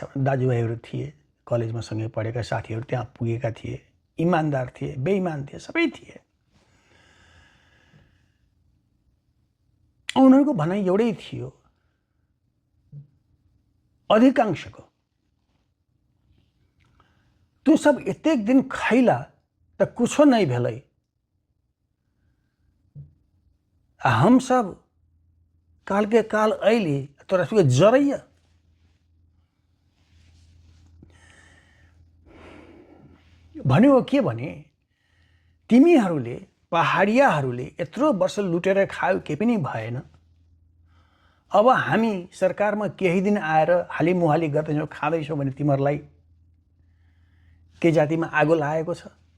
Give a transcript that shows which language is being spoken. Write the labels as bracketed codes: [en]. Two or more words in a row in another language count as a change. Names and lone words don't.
[ne] दाजुभाइहरू थिए, कलेजमा सँगै पढेका साथीहरू त्यहाँ पुगेका थिए, इमान्दार थिए, बेइमान थिए, सबै थिए। उनीहरूको भनाइ एउटै थियो, अधिकांशको [mai] तू सब एतेक दिन खैला त कुछो नहीं भेलै, हम सब काल के काल ऐली तोरा सबके जरैया। [ne] भन्यो के भने तिमीहरूले पहाडियाहरूले यत्रो वर्ष लुटेर खायो, के पनि भएन। अब हामी सरकारमा केही दिन आएर हालिमुहाली गर्दैछौँ, खाँदैछौँ भने तिमीहरूलाई के जातिमा आगो लागेको छ?